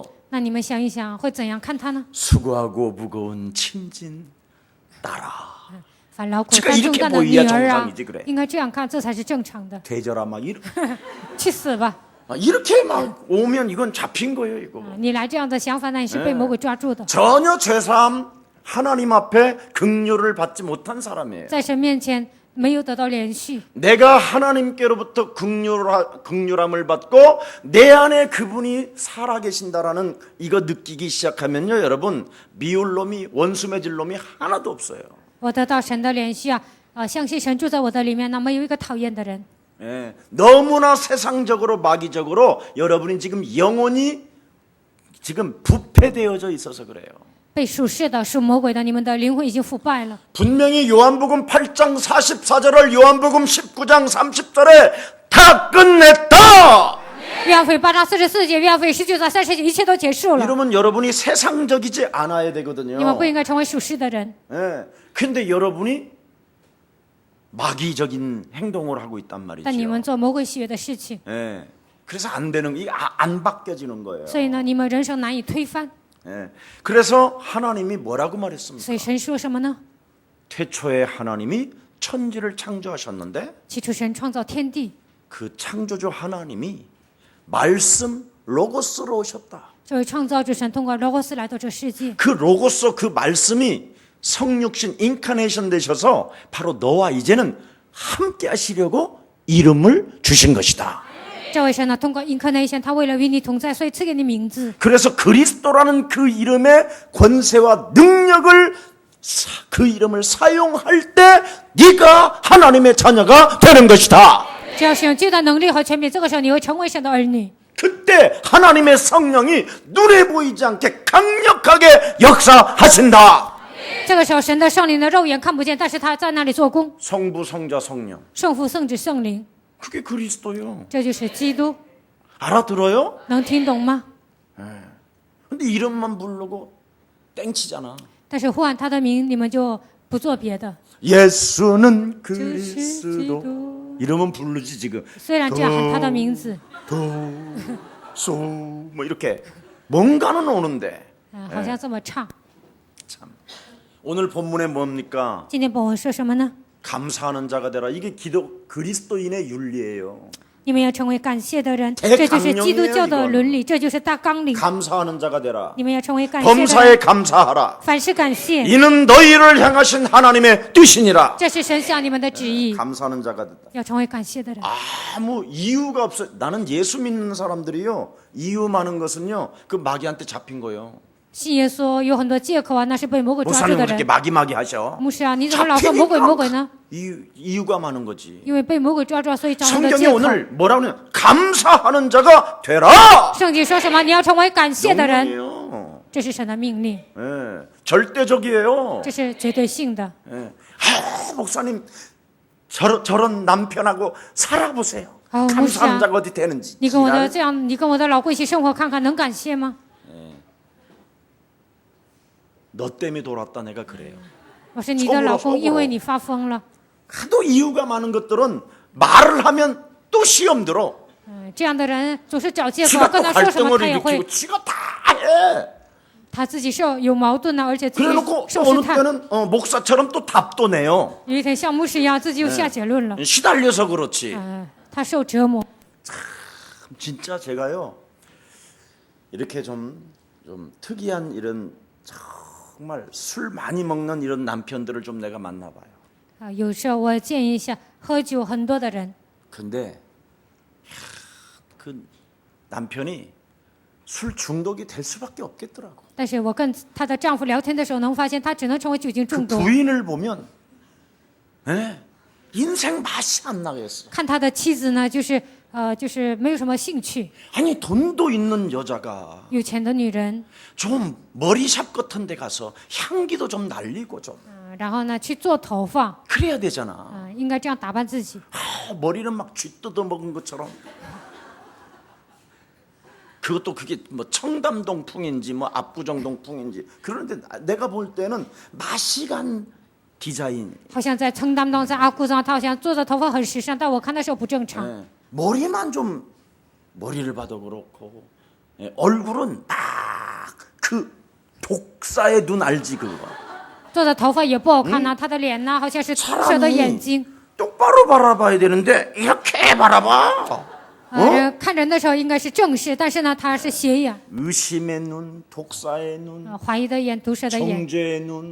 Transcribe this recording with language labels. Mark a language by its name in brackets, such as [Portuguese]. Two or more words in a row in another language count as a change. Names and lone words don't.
[Chinese] 那你们想一想，会怎样看他呢？ [Korean] 수고하고 무거운 친진 딸아. [Chinese] 烦劳苦 [Korean] 지가 [Chinese] 担重 [Korean] 이렇게 [Chinese] 担的女 [Korean] 보이야 [Chinese] 儿 [Korean] 정상이지 그래. [Chinese] 应该这样看，这才是正常的。 [Korean] 되져라 막 이렇게 [Chinese] 去死吧！ [Korean] 이렇게 막 오면 이건 잡힌 거예요 이거. [Chinese] 你来这样的想法，那你是被魔鬼抓住的。 [Korean] 전혀 죄사함 하나님 앞에 긍휼을 받지 못한 사람이에요. [Chinese] 在神面前没有得到连续， [Korean] 내가 하나님께로부터 긍휼함을 받고 내 안에 그분이 살아계신다라는 이거 느끼기 시작하면요, 여러분 미울 놈이 원수 맺을 놈이 하나도 없어요. [Chinese] 我得到神的连续相信神住在我的里面，那没有一个讨厌的人。 [Korean] 예, 너무나 세상적으로 마귀적으로 여러분이 지금 영혼이 지금 부패되어져 있어서 그래요. [Chinese] 被属世的、属魔鬼的，你们的灵魂已经腐败了。 [Korean] 분명히 요한복음 8장 44절을 요한복음 19장 30절에 다 끝냈다. [Chinese] 约翰福音8章44节，约翰福音19章30节，一切都结束了。 [Korean] 이러면 여러분이 세상적이지 않아야 [Chinese] 你们 [Korean] 되거든요. [Chinese] 不应该成为属世的人， [Korean] 예. 근데 여러분이 마귀적인 행동을 하고 있단 [Chinese] 但你 [Korean] 말이죠. [Chinese] 们做魔鬼喜悦的事情， [Korean] 예. 그래서 안 되는 안 바뀌어지는 거예요. [Chinese] 所以呢，你们人生难以推翻。 [Korean] 예. 그래서 하나님이 뭐라고 말했습니까? [Chinese] 所以神说什么呢？ [Korean] 태초에 하나님이 천지를 창조하셨는데 [Chinese] 起初神创造天地， [Korean] 그 창조주 하나님이 말씀 로고스로 오셨다. [Chinese] 这位创造之神通过 logos 来到这世界， [Korean] 그 로고스 그 말씀이 성육신 인카네이션 되셔서 바로 너와 이제는 함께 하시려고 이름을 주신 것이다. [Chinese] 这位神呢，通过 incarnation，他为了与你同在，所以赐给你名字。 [Korean] 그래서 그리스도라는 그 이름의 권세와 능력을 그 이름을 사용할 때 네가 하나님의 자녀가 되는 것이다. [Chinese] 只要使用这段能力和权柄，这个时候你会成为神的儿女。 [Korean] 그때 하나님의 성령이 눈에 보이지 않게 강력하게 역사하신다. [Chinese] 这个时候，神的圣灵的肉眼看不见，但是他在那里做工。 [Korean] 성부, 성자, 성령. [Chinese] 圣父、圣子、圣灵， [Korean] 그게 그리스도요. [Chinese] 这就是基督。 [Korean] 알아들어요? [Chinese] 能听懂吗？ [Korean] 근데 이름만 부르고 땡치잖아. [Chinese] 但是呼喊他的名，你们就不做别的。 [Korean] 예수는 [Chinese] 就是基 [Korean] 그리스도. [Chinese] 督。 [Korean] 이름은 부르지 지금. [Chinese] 虽然这样喊他的名字， [Korean] 뭐 이렇게 뭔가는 오는데 [Chinese] 好像这么唱。 [Korean] 참. 오늘 본문에 뭡니까? [Chinese] 今天本文说什么呢？ [Korean] 감사하는 자가 되라. 이게 그리스도인의 윤리예요. [Chinese] 你们要成为感谢的人，这就是基督教的伦理，这就是大纲领。 [Korean] 감사하는 자가 되라. [Chinese] 你们要成为感谢的 [Korean] 범사에 [Chinese] 人， [Korean] 감사하라. [Chinese] 凡事感谢， [Korean] 이는 너희를 향하신 하나님의 뜻이니라. [Chinese] 这是神向你们的旨意， [Korean] 감사하는 자가 된다. [Chinese] 要成为感谢的人。 [Korean] 아무 이유가 없어. 나는 예수 믿는 사람들이요. 이유 많은 것은요. 그 마귀한테 잡힌 거예요. [Chinese] 信耶稣有很多借口那是被魔鬼抓住 [Korean] 목사님 [Chinese] 的 [Korean] 그렇게 [Chinese] 人。 [Korean] 마귀 하셔. [Chinese] 牧师你怎么老说魔鬼魔鬼呢？ [Korean] 이유가 많은 거지. [Chinese] 因为被魔鬼抓住，所以找很多 [Korean] 성경이 [Chinese] 借口。 [Korean] 오늘 뭐라고 하냐? 감사하는 자가 되라. [Chinese] 圣经说什么？你要成为感谢的人， [Korean] 명령이에요. [Chinese] 这是神的命令， [Korean] 예, 절대적이에요. [Chinese] 这是绝对性的。 [Korean] 예. 목사님 저런 남편하고 살아보세요. 감사하는 자가 어디 되는지. [Chinese] 你跟我的这样，你跟我的老公一起生活，看看能感谢吗？ [Korean] 너 때문에 돌았다 내가 그래요. [Chinese] 我说你的老公因为你发疯了。 [Korean] 하도 이유가 많은 것들은 말을 하면 또 시험 들어. [Chinese] 这样的人总是找借口， [Korean] 지가 [Chinese] 跟 [Korean] 또 [Chinese] 他说什么 [Korean] 갈등을 [Chinese] 他也会， [Korean] 일으키고 지가 다 해. [Chinese] 他自己是有矛盾的，而且自己 [Korean] 그래놓고 [Chinese] 受 [Korean] 어느 [Chinese] 试探。 [Korean] 때는 목사처럼 또 답도 내요. [Chinese] 有一天像牧师一样，自己又下结论了。 [Korean] 시달려서 그렇지. [Chinese] 他受折磨。 [Korean] 진짜 제가요 이렇게 좀 특이한 이런 정말 술 많이 먹는 이런 남편들을 좀 내가 만나봐요. [Chinese] 有时候我建议一下，喝酒很多的人， [Korean] 근데 그 남편이 술 중독이 될 수밖에 없겠더라고. [Chinese] 但是我跟她的丈夫聊天的时候，能发现她只能成为酒精 [Korean] 그 [Chinese] 中毒。 [Korean] 부인을 보면 인생 맛이 안 나겠어. [Chinese] 看他的妻子呢，就是没有什么兴趣。 [Korean] 아니 돈도 있는 여자가 [Chinese] 有钱的女人， [Korean] 좀 머리샵 같은 데 가서 향기도 좀 날리고 좀 [Chinese] 然后呢去做头发， [Korean] 그래야 되잖아. [Chinese] 应该这样打扮自己。 [Korean] 머리는 막 쥐 뜯어 먹은 것처럼. 그것도 그게 뭐 청담동풍인지 뭐 압구정동풍인지 그런데 내가 볼 때는 맛이 간 디자인. [Chinese] 好像在청담동在阿姑庄，她好像做的头发很时尚，但我看的时候不正常。 [Korean] 머리만 좀 머리를 봐도 그렇고 얼굴은 막 그 독사의 눈 알지 그거. [Chinese] 做的头发也不好看呐，她的脸呢好像是毒蛇的眼睛。 [Korean] 똑바로 바라봐야 되는데 이렇게 바라봐. [Chinese] 看人的时候应该是正视，但是呢她是斜眼， [Korean] 의심의 눈, 독사의 눈, [Chinese] 怀疑的眼、毒蛇的眼、 [Korean] 정죄의 눈,